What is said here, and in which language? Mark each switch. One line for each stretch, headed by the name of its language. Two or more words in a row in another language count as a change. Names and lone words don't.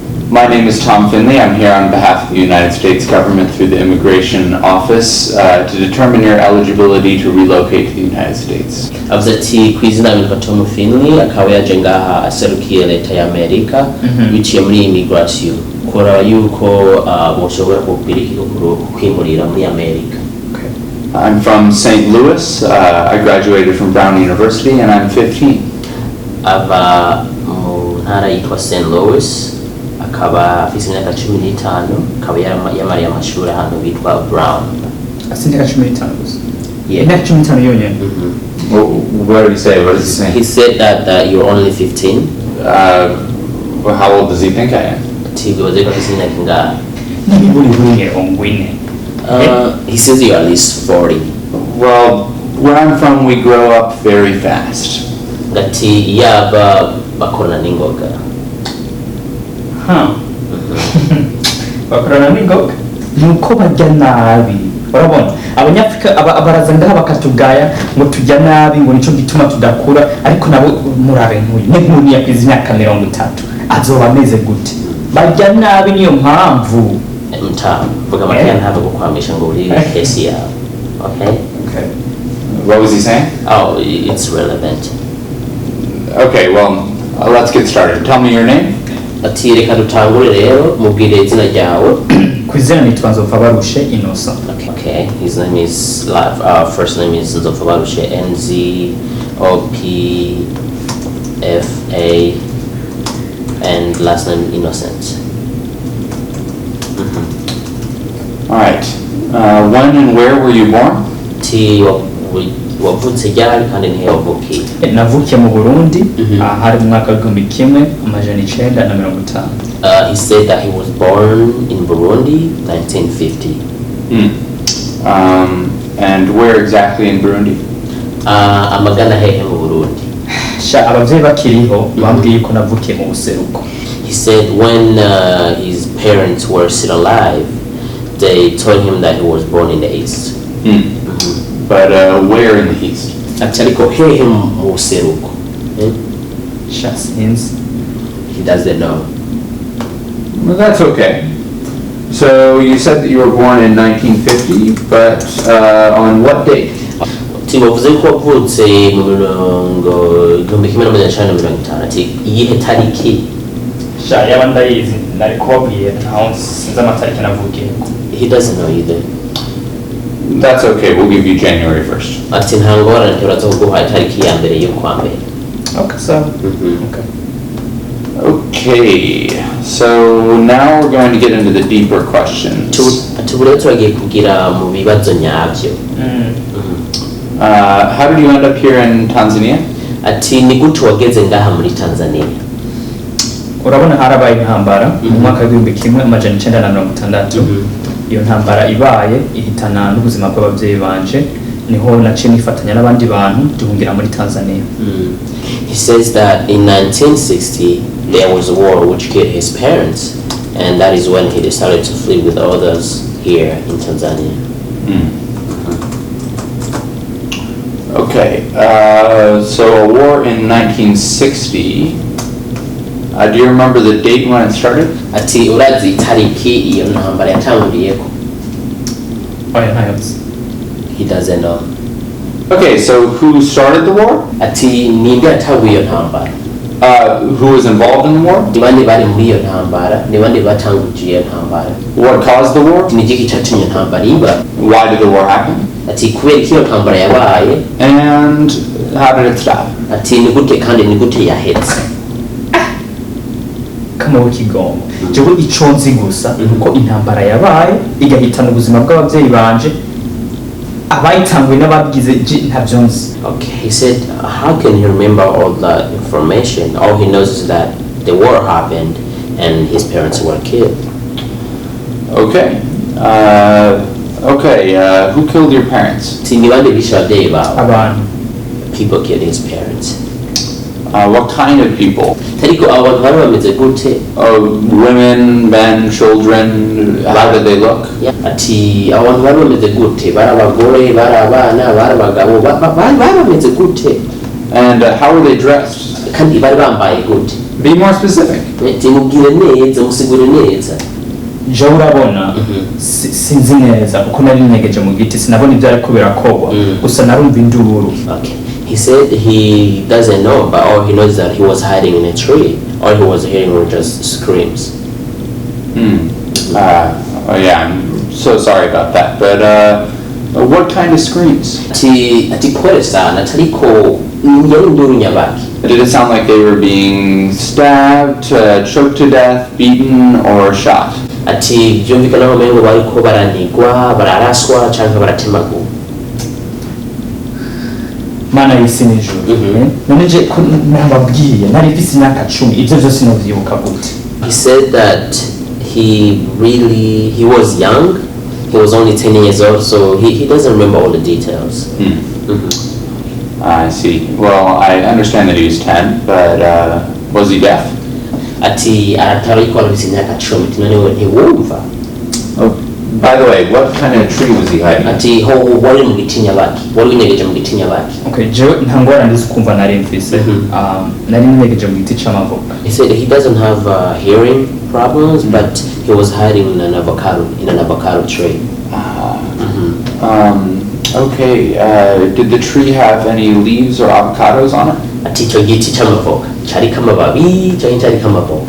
English: My name is Tom Finley. I'm here on behalf of the United States government through the Immigration Office to determine your eligibility to relocate to the United States.
Rundi: avuze ati ku izina nitwa Tom Finley akaba yaje ngaha aserukiye leta ya Amerika biciye muri immigration kora yuko boshobora kwimurira muri Amerika.
English: I'm from St. Louis. I graduated from Brown University and I'm 15.
Rundi: Ava mu ntara yitwa St. Louis akaba afise imyaka 15 akaba yamariye amashuri ahantu bitwa Brown. Imyaka 15 gusa.
English: Yeah.
Rundi: Imyaka 15 yonyene.
English: What did he say? What does he say? He said that you're only 15. Well, how old does he think I am? He says you're at least 40. Well, where I'm from, we grow up very fast.
Rundi: Gati yaba bakorana n'ingoga. Bakorana n'ingoga? Nuko bajya nabi. Urabona abanyafrika abaraza ngaha bakatugaya ngo tujya nabi ngo nico gituma tudakura ariko nabo murabe nk'uyu yakwiza imyaka 30 azoba ameze gute bajya nabi niyo mpamvu vuga makanya ntabwo gukwamisha ngo uri case yawe. Okay.
English: What was he saying? Oh, it's relevant. Okay, well, let's get started. Tell me your name.
Rundi: Ati reka dutangure rero mubwire izina ryawe. Kwizera nitwa Nzopfabarushe Innocent.
English: Okay, his name is first name is Nzopfabarushe Nzopfa and last name Innocent. All right. When and where were you born?
Rundi: Wavutse ryari kandi ntihe wavukiye? Navukiye mu Burundi hari mu mwaka w'1950.
English: He said that he was born in Burundi 1950. And where exactly in Burundi?
Rundi: Amagana hehe mu Burundi? Abavyeyi bakiriho bambwiye ko navukiye mu buseruko.
English: He said when his parents were still alive, they told him that he was born in the east. But where in the east?
Rundi: Ariko hehe mu buseruko?
English: He doesn't know. Well, that's okay. So you said that you were born in 1950, but on what date?
Rundi: Wavuze ko wavutse mu 1950 ati iyihe tariki? Yaba ndayizi nari kubabwiye ntaho sinzi amatariki navukiye.
English: He doesn't know either. That's okay. We'll give you January 1st.
Rundi: Ati ntangora ntiraza kuguha tariki ya mbere yo kwa mbere.
English: Okay, so. Okay, so now we're going to get into the deeper questions. How did you end up here in Tanzania?
Rundi: Urabona harabaye intambara mu mwaka w'1960. Iyo ntambara ibaye ihitana n'ubuzima bw'abavyeyi banje niho naciye nifatanya n'abandi bantu duhungira muri Tanzania.
English: He says that in 1960 there was a war which killed his parents, and that is when he decided to flee with others here in Tanzania. Okay, so a war in 1960. Do you remember the date when it started?
Rundi: Ati urazi tariki iyo ntambara yatanguriyeko?
English: He doesn't know. Okay, so who started the war?
Rundi: Ati ninde yatanguye iyo ntambara?
English: Who was involved in the war?
Rundi: Nibande bari muri iyo ntambara? Nibande batanguje iyo ntambara?
English: What caused the war?
Rundi: Nigiki cyatumye intambara iba?
English: Why did the war happen?
Rundi: Ati kubera iyo ntambara yabaye?
English: And how did it stop?
Rundi: Ati nigute kandi nigute yahetse? Kama w'ikigongo jewe ico nzi gusa nuko intambara yabaye igahitana ubuzima bw'abavyeyi banje abayitanguye n'ababigize ntavyo nzi.
English: Okay, he said how can he remember all that information? All he knows is that the war happened and his parents were killed. Okay. Who killed your parents? People killed his parents. What kind of people? Women, men, children. How did they look? And how were they dressed? Be more specific.
Rundi: timubwire neza musigure neza. je urabona sinzi neza uko nari negeje mu giti sinabona ibyo ariko birakogwa gusa narumva induru.
English: Okay. He said he doesn't know, but all he knows that he was hiding in a tree. All he was hearing were just screams. Oh yeah, I'm so sorry about that. But what kind of screams?
Rundi: Ati kore sana tariko yari nduru nyabaki.
English: Did it sound like they were being stabbed, choked to death, beaten, or shot?
Rundi: Ati byumvikana ko mengo bariko baranigwa, bararaswa cyangwa baratemagwa. Mana y'isi n'ijuru none je ko nababwiye nari mfise imyaka 10 ibyo byose novyibuka gute.
English: He said that he was young. He was only 10 years old, so he doesn't remember all the details. I see. Well, I understand that he was 10, but was he deaf?
Rundi: Ati aratariko arafise imyaka 10 tinone ntiwumva.
English: Oh, by the way, what kind of tree was he hiding?
Rundi: Ati ho wari mu gitinya baki, wari winegeje mu gitinya baki. Okay, je ntangora ndizi kumva nari mfise nari ninegeje mu giti c'amavoka.
English: He said he doesn't have hearing problems, but he was hiding in an avocado tree. Okay, did the tree have any leaves or avocados on it?
Rundi: Ati ico giti c'amavoka cari kamababi canke cari kamavoka.